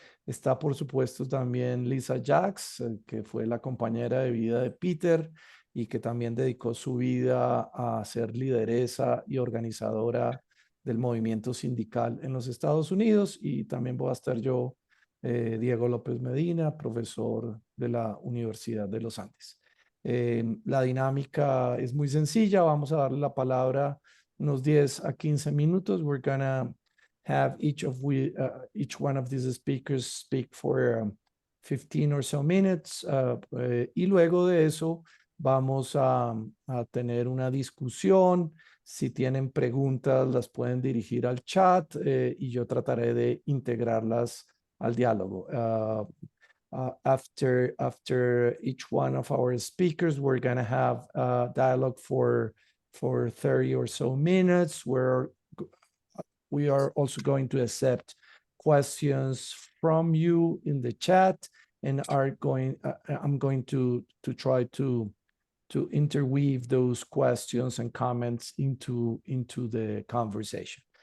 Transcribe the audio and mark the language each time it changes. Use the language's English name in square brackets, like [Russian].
[Spanish] Está, por supuesto, también Lisa Jacks, que fue la compañera de vida de Peter y que también dedicó su vida a ser lideresa y organizadora del movimiento sindical en los Estados Unidos. Y también voy a estar yo, Diego López Medina, profesor de la Universidad de los Andes. La dinámica es muy sencilla. Vamos a darle la palabra unos 10 a 15 minutos. [English] We're gonna have each one of these speakers speak for 15 or so minutes. [Spanish] Y luego de eso vamos a tener una discusión. Si tienen preguntas, las pueden dirigir al chat y yo trataré de integrarlas al diálogo. [English] After each one of our speakers, we're going to have a dialogue for 30 or so minutes, where we are also going to accept questions from you in the chat, and I'm going to try to interweave those questions and comments into the conversation.